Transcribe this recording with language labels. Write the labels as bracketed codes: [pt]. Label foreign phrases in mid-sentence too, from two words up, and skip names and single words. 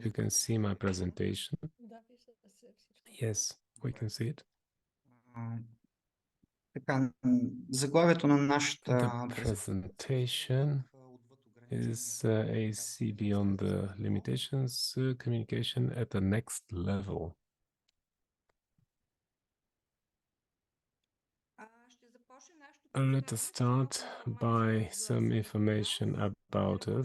[en] hope you can see my presentation. Yes, we can see it. [bg] Така, заглавието на нашата [en] The presentation is AAC Beyond the Limitations, Communication at the Next Level. Let us start by some information about us.